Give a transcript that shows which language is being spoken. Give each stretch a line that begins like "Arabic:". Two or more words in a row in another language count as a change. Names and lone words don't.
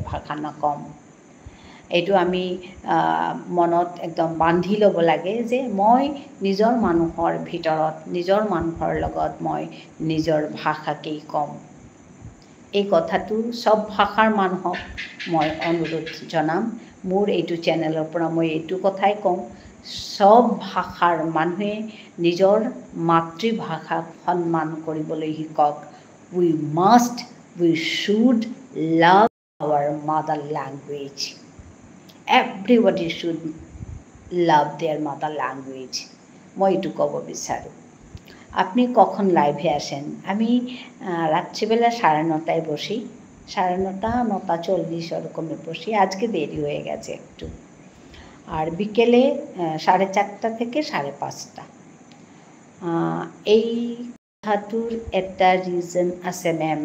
Assamese: ভাষা নকওঁ এইটো আমি মনত একদম বান্ধি ল'ব লাগে যে মই নিজৰ মানুহৰ ভিতৰত নিজৰ মানুহৰ লগত মই নিজৰ ভাষাকেই ক'ম এই কথাটো সব ভাষাৰ মানুহক মই অনুৰোধ জনাম মোৰ এইটো চেনেলৰ পৰা মই এইটো কথাই কওঁ সব ভাষাৰ মানুহে নিজৰ মাতৃভাষাক সন্মান কৰিবলৈ শিকক
English: we should love our mother language everybody should love their mother language
Assamese: মই এইটো ক'ব বিচাৰোঁ।
Bangla: আপনি কখন লাইভে আসেন? আমি রাত্রিবেলা 9:30টায় বসি, 9:30, 9:40 ওরকমে বসি। আজকে দেরি হয়ে গেছে একটু। আর বিকেলে 4:30 থেকে 5:30।
Assamese: এই কথাটোৰ এটা ৰিজন আছে মেম।